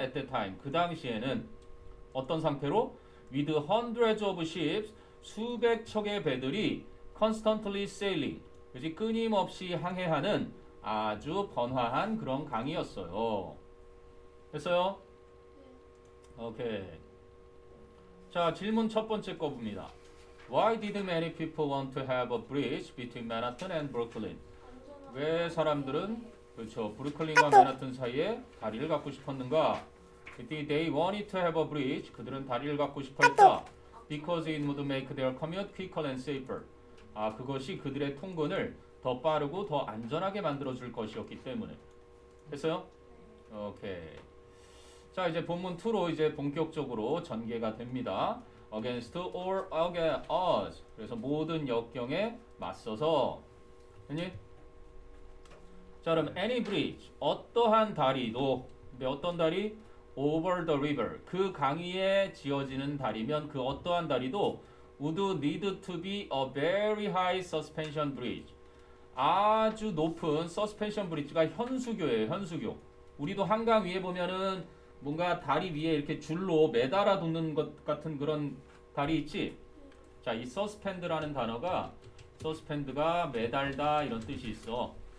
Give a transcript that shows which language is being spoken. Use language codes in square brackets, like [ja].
[en] at that time [ko] 그 당시에는 어떤 상태로 [en] with hundreds of ships [ko] 수백 척의 배들이 [en] constantly sailing [ko] 그지 끊임없이 항해하는 아주 번화한 그런 강이었어요. 됐어요? 오케이. 자, 질문 첫 번째 거 봅니다. [en] Why did many people want to have a bridge between Manhattan and Brooklyn? [ko] 왜 사람들은 그렇죠 브루클린과 맨하튼 사이에 다리를 갖고 싶었는가? [en] They wanted to have a bridge. [ko] 그들은 다리를 갖고 싶어했다. [en] Because it would make their commute quicker and safer. [ko] 그것이 그들의 통근을 더 빠르고 더 안전하게 만들어줄 것이었기 때문에. 됐어요? 오케이. 자, 이제 본문 2로 이제 본격적으로 전개가 됩니다. [en] Against or against us. [ko] 그래서 모든 역경에 맞서서. 됐니? 자, 그럼 [en] any bridge. [ko] 어떠한 다리도. 근데 어떤 다리? [en] Over the river. [ko] 그 강 위에 지어지는 다리면 그 어떠한 다리도 [en] would need to be a very high suspension bridge. [ko] 아주 높은 suspension bridge가 현수교예요. 현수교. 우리도 한강 위에 보면은 뭔가 다리 위에 이렇게 줄로 매달아 뒀는 것 같은 그런 다리 있지? 자, 이 suspend라는 단어가 suspend가 매달다 이런 뜻이 있어.